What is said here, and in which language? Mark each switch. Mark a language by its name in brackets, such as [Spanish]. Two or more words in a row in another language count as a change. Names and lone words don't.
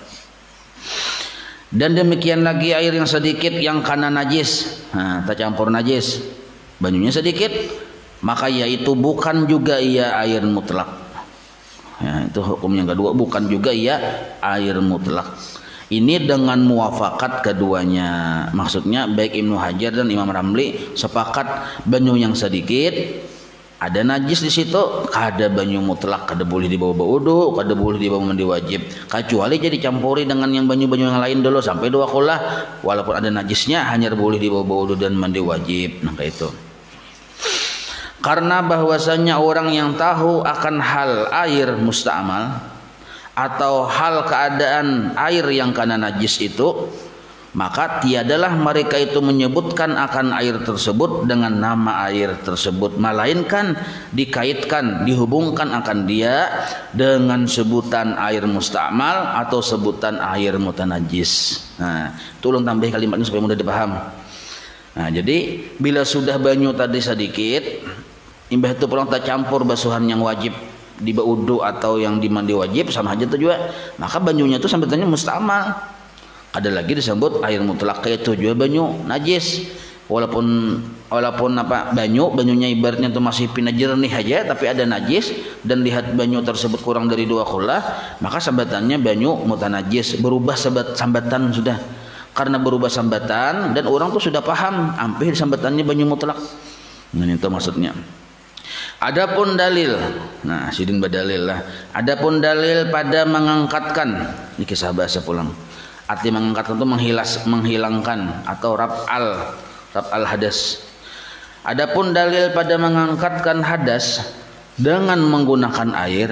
[Banjar] Dan demikian lagi air yang sedikit yang kana najis, nah, tak campur najis, banyunya sedikit, maka yaitu bukan juga ia air mutlak. [Indonesian] Ya, itu hukum yang kedua, bukan juga ia air mutlak. [Banjar] Ini dengan muwafakat keduanya, maksudnya baik Ibnu Hajar dan Imam Ramli sepakat banyu yang sedikit ada najis di situ, kada banyu mutlak, kada boleh dibawa wudu, kada boleh dibawa mandi wajib, kecuali jadi campuri dengan yang banyu-banyu yang lain dulu sampai 2 qullah, [Indonesian] walaupun ada najisnya hanya boleh dibawa wudu dan mandi wajib. Nah kayak itu. Karena bahwasanya orang yang tahu akan hal air musta'mal atau hal keadaan air yang kena najis itu, maka tiadalah mereka itu menyebutkan akan air tersebut dengan nama air tersebut, melainkan dikaitkan, dihubungkan akan dia dengan sebutan air musta'mal atau sebutan air mutanajis. Nah, tolong tambah kalimatnya supaya mudah dipaham. [Banjar] Nah, jadi bila sudah banyu tadi sedikit, imbah itu pulang tak campur basuhan yang wajib di wudu atau yang di mandi wajib sama aja tuh juga, maka banyunya itu sambutannya musta'mal. Ada lagi disebut air mutlak, itu juga banyu najis, walaupun banyunya ibaratnya itu masih pina jernih aja, tapi ada najis dan lihat banyu tersebut kurang dari 2 qullah, maka sambatannya banyu mutanajis, berubah sambatan sudah. Karena berubah sambatan dan orang tuh sudah paham hampir sambatannya banyu mutlak. Nah itu maksudnya. Adapun dalil, nah sidin badalil lah. [Indonesian] Adapun dalil pada mengangkatkan, ini kisah bahasa pulang. Arti mengangkatkan itu menghilangkan atau [Arabic] رفع الحدث. [Indonesian] Adapun dalil pada mengangkatkan hadas dengan menggunakan air.